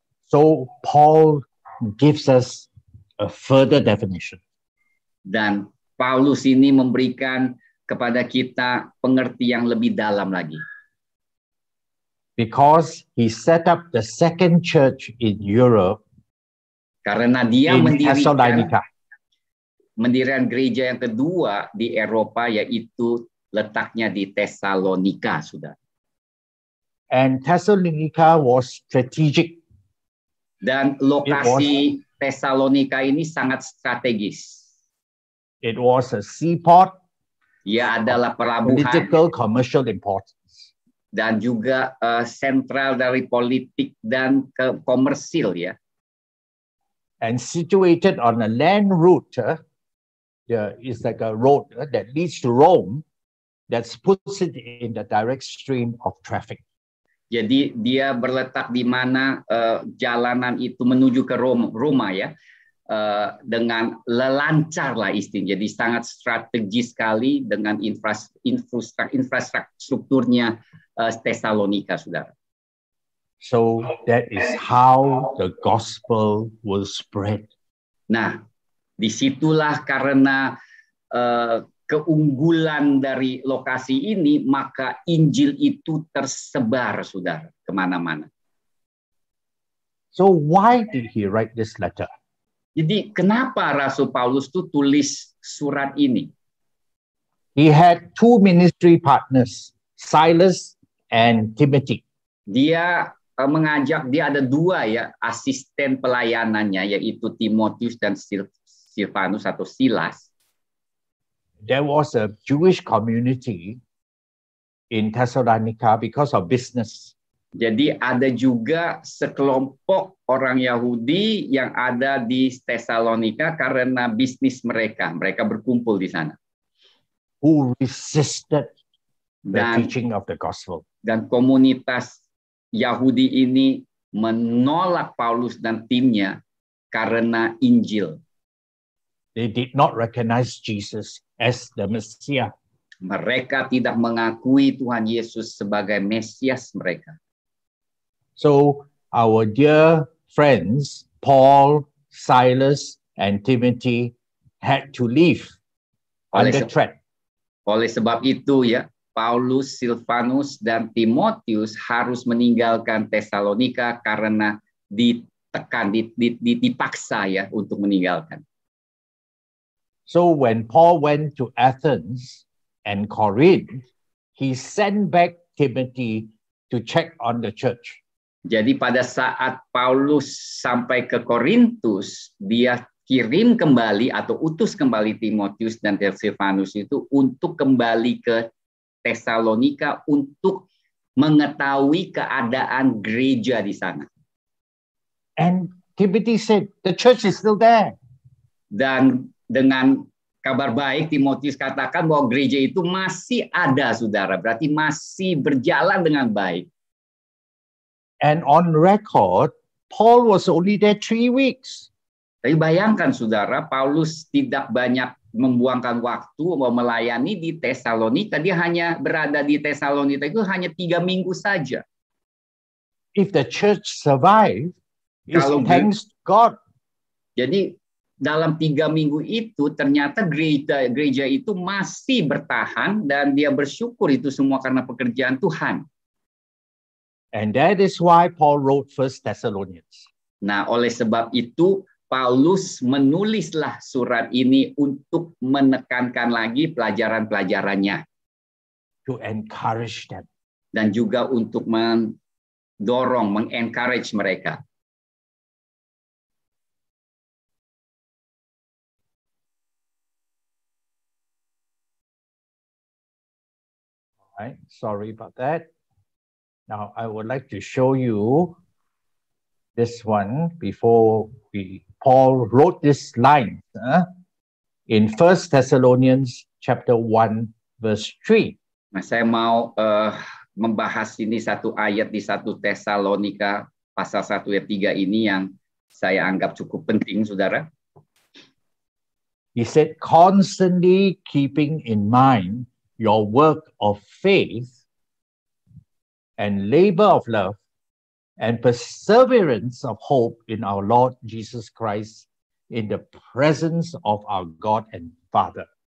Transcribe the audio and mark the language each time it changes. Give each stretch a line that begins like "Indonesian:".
English: So Paul gives us a further definition.
Indonesian: Dan Paulus ini memberikan kepada kita pengertian yang lebih dalam lagi.
English: Because he set up the second church in Europe.
Indonesian: Karena dia mendirikan gereja yang kedua di Eropa, yaitu letaknya di Tesalonika, sudah.
English: And Thessalonica was strategic.
Indonesian: Dan lokasi Tesalonika ini sangat strategis.
English: It was a seaport.
Indonesian: Ia adalah pelabuhan.
English: Political, commercial importance.
Indonesian: Dan juga sentral dari politik dan komersil, ya.
English: And situated on a land route, it's like a road that leads to Rome, that puts it in the direct stream of traffic.
Indonesian: Jadi dia berletak di mana jalanan itu menuju ke Roma ya, dengan lelancar lah istilahnya. Jadi sangat strategis sekali dengan infrastrukturnya Tesalonika, saudara.
English: So that is how the gospel will spread.
Indonesian: Nah, disitulah karena keunggulan dari lokasi ini, maka Injil itu tersebar, saudara, kemana-mana.
English: So why did he write this letter?
Indonesian: Jadi kenapa Rasul Paulus tuh tulis surat ini?
English: He had two ministry partners, Silas and Timothy.
Indonesian: Dia dia ada dua ya asisten pelayanannya, yaitu Timotius dan Silvanus atau Silas.
English: There was a Jewish community in Thessalonica because of business.
Indonesian: Jadi ada juga sekelompok orang Yahudi yang ada di Tesalonika karena bisnis mereka. Mereka berkumpul di sana.
English: Who resisted the teaching of the gospel.
Indonesian: Dan komunitas Yahudi ini menolak Paulus dan timnya karena Injil.
English: They did not recognize Jesus as the Messiah.
Indonesian: Mereka tidak mengakui Tuhan Yesus sebagai Mesias mereka.
English: So our dear friends, Paul, Silas, and Timothy had to leave under threat.
Indonesian: Oleh sebab itu ya, Paulus, Silvanus, dan Timotius harus meninggalkan Tesalonika karena ditekan, dipaksa ya untuk meninggalkan.
English: So when Paul went to Athens and Corinth, he sent back Timothy to check on the church.
Indonesian: Jadi pada saat Paulus sampai ke Korintus, dia kirim kembali atau utus kembali Timotius dan Silvanus itu untuk kembali ke Tesalonika untuk mengetahui keadaan gereja di sana.
English: And Timothy said, the church is still there.
Indonesian: Dan dengan kabar baik, Timotius katakan bahwa gereja itu masih ada, saudara. Berarti masih berjalan dengan baik.
English: And on record, Paul was only there 3 weeks.
Indonesian: Tapi bayangkan, saudara, Paulus tidak banyak membuangkan waktu mau melayani di Tesalonika. Dia hanya berada di Tesalonika itu hanya 3 minggu saja.
English: If the church survived, it's thanks to God.
Indonesian: Jadi dalam 3 minggu itu ternyata gereja itu masih bertahan dan dia bersyukur itu semua karena pekerjaan Tuhan.
English: And that is why Paul wrote 1 Thessalonians.
Indonesian: Nah, oleh sebab itu Paulus menulislah surat ini untuk menekankan lagi pelajaran-pelajarannya.
English: To encourage them.
Indonesian: Dan juga untuk mendorong, mengencourage mereka.
English: All right, sorry about that. Now, I would like to show you this one before Paul wrote this line in 1 Thessalonians chapter 1, verse 3.
Indonesian: Nah, saya mau membahas ini satu ayat di 1 Tesalonika pasal 1 ayat 3 ini yang saya anggap cukup penting, saudara.
English: He said, constantly keeping in mind your work of faith and labor of love and perseverance of hope in our Lord Jesus Christ in the presence of our God and Father.